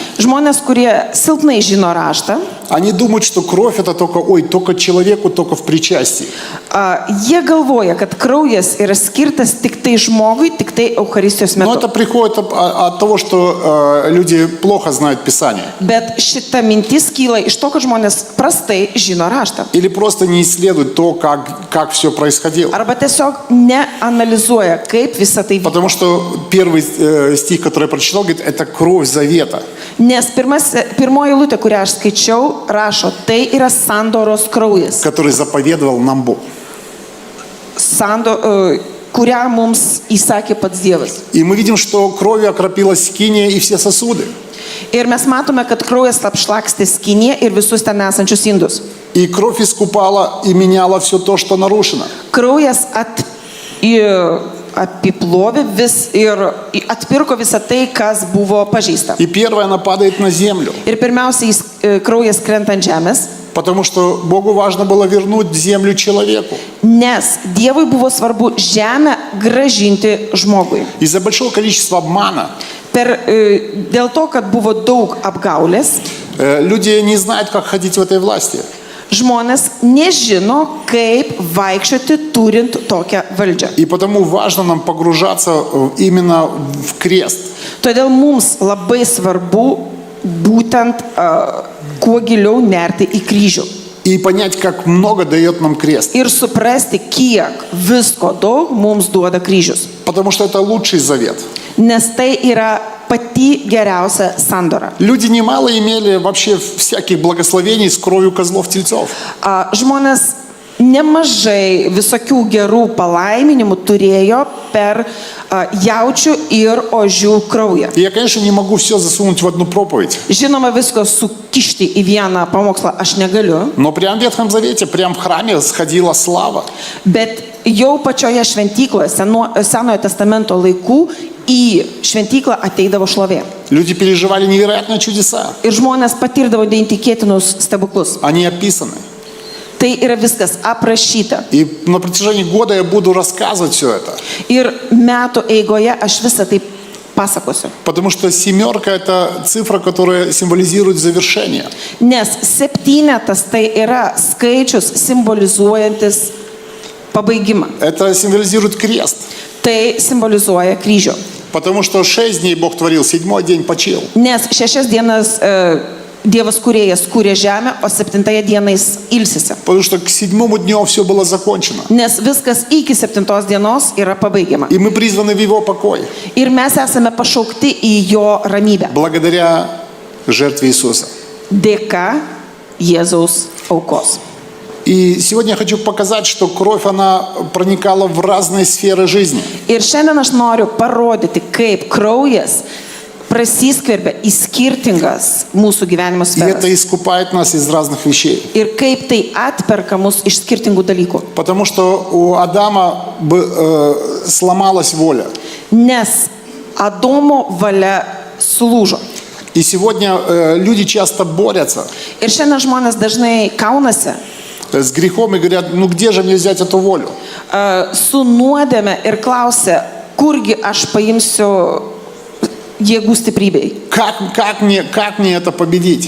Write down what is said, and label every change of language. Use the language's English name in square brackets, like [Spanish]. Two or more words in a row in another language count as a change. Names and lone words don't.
[Lithuanian] Žmonės, kurie silpnai žino raštą, [Russian] они думают, что кровь это только человеку, только в причастии. [Lithuanian] jie galvoja, kad kraujas yra skirtas tik tai žmogui, tik tai Eucharistijos [Russian] Но [Lithuanian] metu. [Russian] это приходит от того, что люди плохо знают Писание. [Lithuanian] Bet šita mintis kyla iš to, kad žmonės prastai žino raštą. [Russian] Или просто не исследуют то, как все происходило. [Lithuanian] Arba tiesiog neanalizuoja, kaip visa tai vyko. [Russian] Потому что первый стих, который я прочитал, говорит, это кровь завета. [Lithuanian] Nes pirmoji eilutė, kurią aš skaičiau, rašo, tai yra sandoros kraujas, [Russian] Который заповедовал нам Бог. [Lithuanian] kurią mums įsakė pats Dievas. [Russian] И мы видим, что кровью окропилась скиния и все сосуды. [Lithuanian] Ir mes matome, kad kraujas apšlakstė skynė ir visus ten esančius indus. [Russian] И кровь искупала и меняла все то, что нарушено. [Lithuanian] Kraujas apiplovė ir atpirko visą tai, kas buvo pažeista. [Russian] И первое, она падает на землю. [Lithuanian] Ir pirmiausia, kraujas krenta ant žemės, [Russian] Потому что Богу важно было вернуть землю человеку. [Lithuanian] nes Dievui buvo svarbu žemę gražinti žmogui. [Russian] Из-за большого количества обмана [Lithuanian] Dėl to, kad buvo daug apgaulės, [Russian] люди не знают, как ходить в этой власти. [Lithuanian] žmonės nežino, kaip vaikščioti turint tokią valdžią. [Russian] И потому важно нам погружаться именно в крест. [Lithuanian] Todėl mums labai svarbu būtent kuo giliau nerti į kryžių. [Russian] И понять, как много дает нам крест. [Lithuanian] Ir suprasti, kiek visko daug mums duoda kryžius. [Russian] Потому что это лучший завет. [Lithuanian] Nes tai yra pati geriausia sandora. [Russian] Люди немало имели вообще всяких благословений с кровью козлов-тельцов. [Lithuanian] Žmonės nemažai visokių gerų palaiminimų turėjo per jaučių ir ožių kraują. [Russian] И я, конечно, не могу все засунуть в одну проповедь. [Lithuanian] Žinoma, visko sukišti į vieną pamokslą aš negaliu, [Russian] Но прямо в Ветхом Завете, прямо в храме сходила слава. [Lithuanian] bet jau pačioje šventykloje, Senojo testamento laikų, į šventyklą ateidavo šlovė. [Russian] Люди переживали невероятные чудеса. [Lithuanian] Ir žmonės patirdavo neįtikėtinus stebuklus. [Russian] Они описаны. [Lithuanian] Tai yra viskas aprašyta. [Russian] И на протяжении года я буду рассказывать все это. [Lithuanian] Ir metų eigoje aš visą tai pasakosiu. [Russian] Потому что семерка – это цифра, которая символизирует завершение. [Lithuanian] Nes 7 tai yra skaičius simbolizuojantis pabaigimą. [Russian] Это символизирует крест. [Lithuanian] Tai simbolizuoja kryžių. [Russian] Потому что 6 дней Бог творил, 7-й день почил. [Lithuanian] Nes 6 dienas Dievas kūrėjas kūrė žemę, o 7 dieną jis ilsisi. [Russian] Потому что к 7-му дню все было закончено. [Lithuanian] Nes viskas iki 7 dienos yra pabaigiama. [Russian] И мы призваны в Его покой. [Lithuanian] Ir mes esame pašaukti į jo ramybę. [Russian] Благодаря жертве Иисуса. [Lithuanian] Dėka Jėzaus aukos. [Russian] И сегодня я хочу показать, что кровь, она проникала в разные сферы жизни. [Lithuanian] Ir šiandien aš noriu parodyti, kaip kraujas prasiskverbia į skirtingas mūsų gyvenimo [Russian] И это [Lithuanian] sferas. [Russian] искупает нас из разных вещей. [Lithuanian] Ir kaip tai atperka mus iš skirtingų dalykų. [Russian] Потому что у Адама сломалась воля. [Lithuanian] Nes Adomo valia sulūžo. [Russian] И сегодня люди часто борются [Lithuanian] Ir šiandien žmonės dažnai kaunasi [Russian] с грехом и говорят, ну где же мне взять эту волю? [Lithuanian] su nuodėme ir klausia, kurgi aš paimsiu jėgų stiprybei. [Russian] Как мне это победить?